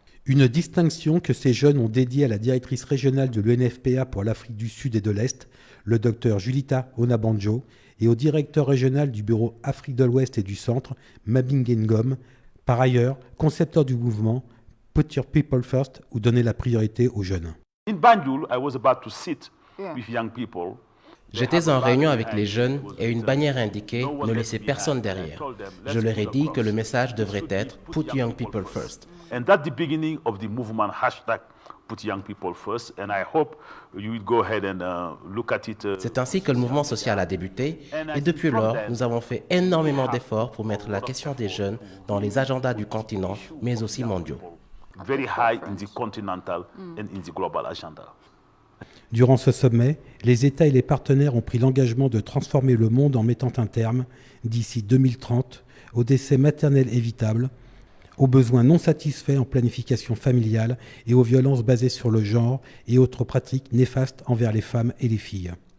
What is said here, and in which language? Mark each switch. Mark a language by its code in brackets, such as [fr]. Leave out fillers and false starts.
[fr] Une distinction que ces jeunes ont dédiée à la directrice régionale de l'UNFPA pour l'Afrique du Sud et de l'Est, le Dr Julita Onabanjo, et au directeur régional du bureau Afrique de l'Ouest et du Centre, Mabinge Ngom, par ailleurs concepteur du mouvement Put Your People First ou donner la priorité aux jeunes. [en] In Banjul, I was about to sit with young people. [fr] J'étais en réunion avec les jeunes et une bannière indiquait « Ne laissez personne derrière ». Je leur ai dit que le message devrait être « [en] Put Young People First ». And that's the beginning of the movement hashtag Put Young People First. And I hope you will go ahead and look at it. [fr] C'est ainsi que le mouvement social a débuté et depuis lors, nous avons fait énormément d'efforts pour mettre la question des jeunes dans les agendas du continent, mais aussi mondiaux. [en] Very high in the continental and in the global agenda. [fr] Durant ce sommet, les États et les partenaires ont pris l'engagement de transformer le monde en mettant un terme, d'ici 2030, au décès maternel évitable, aux besoins non satisfaits en planification familiale et aux violences basées sur le genre et autres pratiques néfastes envers les femmes et les filles.